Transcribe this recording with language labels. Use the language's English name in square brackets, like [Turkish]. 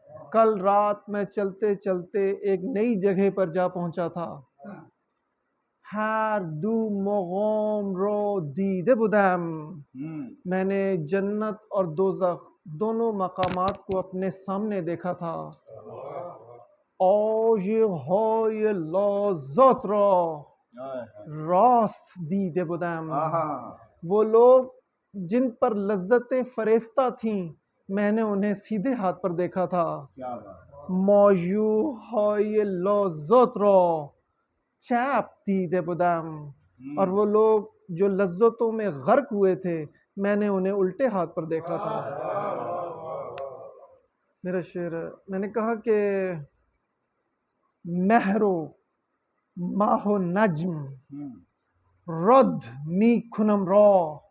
[Urdu] کل رات میں چلتے چلتے ایک نئی جگہ پر جا پہنچا تھا. [Persian] ہر دو مقام رو دیده بودم. [Urdu] میں نے جنت اور دوزخ دونوں مقامات کو اپنے سامنے دیکھا تھا. [Persian] عاشقهای لذت را راست دیده بودم. [Urdu] وہ لوگ جن پر لذتیں فریفتہ تھیں میں نے انہیں سیدھے ہاتھ پر دیکھا تھا. [Persian] معشوقهای لذت را چپ دیده بودم. [Urdu] اور وہ لوگ جو لذتوں میں غرق ہوئے تھے میں نے انہیں الٹے ہاتھ پر دیکھا تھا. میرا شعر ہے. میں نے کہا کہ [Persian] مہر و ماہ و نجم رد می کنم را.